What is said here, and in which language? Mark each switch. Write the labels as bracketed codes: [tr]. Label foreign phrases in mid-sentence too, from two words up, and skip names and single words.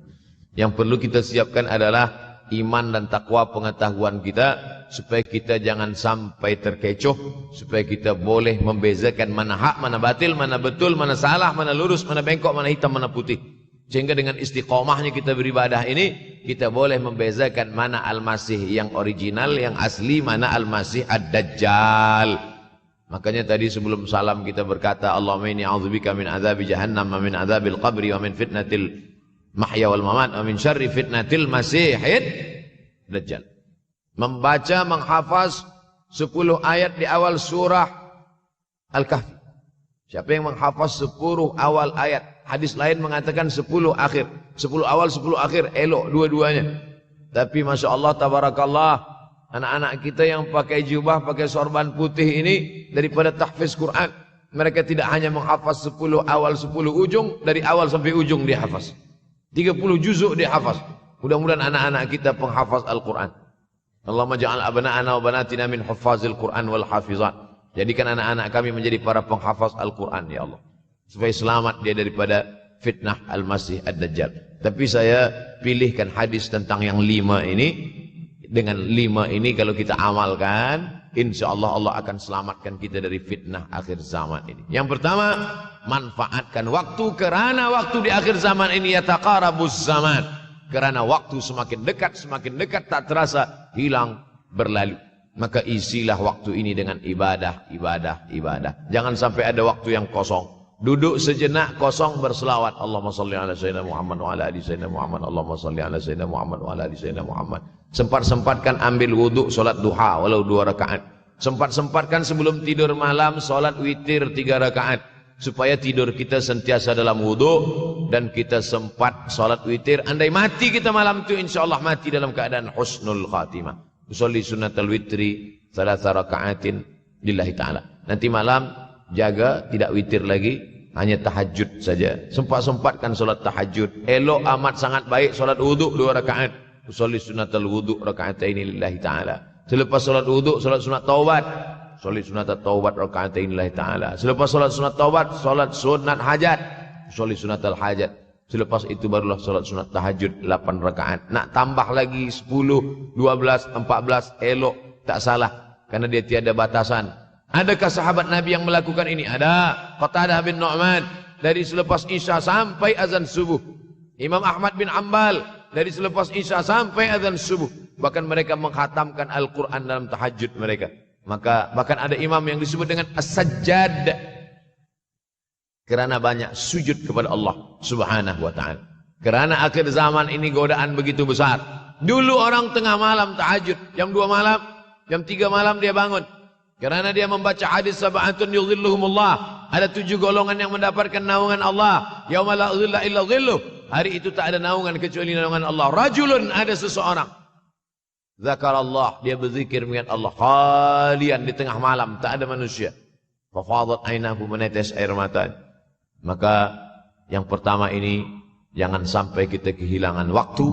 [ms] Yang perlu kita siapkan adalah iman dan takwa pengetahuan kita, supaya kita jangan sampai terkecoh, supaya kita boleh membezakan mana hak, mana batil, mana betul, mana salah, mana lurus, mana bengkok, mana hitam, mana putih. Sehingga dengan istiqomahnya kita beribadah ini, kita boleh membezakan mana Al-Masih yang original, yang asli, mana Al-Masih Ad-Dajjal. Makanya tadi sebelum salam kita berkata, [ar] اللهم إني أعوذ بك من عذاب جهنم، ومن عذاب القبر، ومن فتنة المحيا والممات، ومن شر فتنة المسيح الدجال. [ms] Membaca, menghafaz 10 ayat di awal surah Al-Kahfi. Siapa yang menghafaz 10 awal ayat, hadis lain mengatakan 10 akhir. 10 awal, 10 akhir, elok dua-duanya. Tapi [ar] ما شاء الله، تبارك الله, [ms] anak-anak kita yang pakai jubah, pakai sorban putih ini, daripada tahfiz Quran, mereka tidak hanya menghafaz 10 awal, 10 ujung, dari awal sampai ujung dia hafaz. 30 juzuk dia hafaz. Mudah-mudahan anak-anak kita penghafaz Al-Quran. [ar] اللهم اجعل أبناءنا وبناتنا من حفاظ القرآن والحافظات. [ms] Jadikan anak-anak kami menjadi para penghafaz Al-Quran, ya Allah. Supaya selamat dia daripada fitnah Al-Masih Ad-Dajjal. Tapi saya pilihkan hadis tentang yang 5 ini. Dengan 5 ini kalau kita amalkan, [ar] إن شاء الله [ms] Allah akan selamatkan kita dari fitnah akhir zaman ini. Yang pertama, manfaatkan waktu, kerana waktu di akhir zaman ini [ar] يتقارب الزمان. [ms] Kerana waktu semakin dekat tak terasa, hilang, berlalu. Maka isilah waktu ini dengan ibadah. Jangan sampai ada waktu yang kosong. Duduk sejenak kosong berselawat. [ar] اللهم صل على سيدنا محمد وعلى آل سيدنا محمد. اللهم صل على سيدنا محمد وعلى آل سيدنا محمد. [ms] Sempat-sempatkan ambil wudhu, solat duha walau 2 rakaat. Sempat-sempatkan sebelum tidur malam solat witir 3 rakaat. Supaya tidur kita sentiasa dalam wudhu dan kita sempat solat witir. Andai mati kita malam itu, insyaallah mati dalam keadaan [ar] حسن الخاتمة. أصلي سنة الوتر 3 ركعات لله تعالى. [ms] Nanti malam jaga tidak witir lagi, hanya tahajud saja. Sempat-sempatkan solat tahajud. Elok amat sangat baik solat wudhu 2 rakaat. [ar] أصلي سنة الوضوء ركعتين لله تعالى. [ms] Selepas solat wudhu, solat sunat taubat. [ar] أصلي سنة التوبة ركعتين لله تعالى. [ms] Selepas solat sunat taubat, solat sunat hajat. [ar] أصلي سنة الحاجة. [ms] Selepas itu barulah solat sunat tahajud 8 rakaat. Nak tambah lagi 10, 12, 14, elok, tak salah. Karena dia tiada batasan. Adakah sahabat Nabi yang melakukan ini? Ada. Qatadah bin Nu'man. Dari selepas Isya sampai azan subuh. Imam Ahmad bin Ambal. Dari selepas Isya sampai azan subuh. Bahkan mereka menghatamkan Al-Quran dalam tahajud mereka. Maka bahkan ada imam yang disebut dengan As-Sajjad. Kerana banyak sujud kepada Allah [ar] سبحانه وتعالى. [ms] Kerana akhir zaman ini godaan begitu besar. Dulu orang tengah malam tahajud. Jam 2 malam, jam 3 malam dia bangun. Kerana dia membaca hadis [ar] سبعة يظلهم الله. [ms] Ada 7 golongan yang mendapatkan naungan Allah. [ar] يوم لا ظل إلا ظله. [ms] Hari itu tak ada naungan kecuali naungan Allah. Rajulun, ada seseorang. Zakarallah, dia berzikir mengingat Allah. Khalian, di tengah malam, tak ada manusia. [ar] ففاضت عيناه, [ms] menetes air mata. Maka yang pertama ini, jangan sampai kita kehilangan waktu.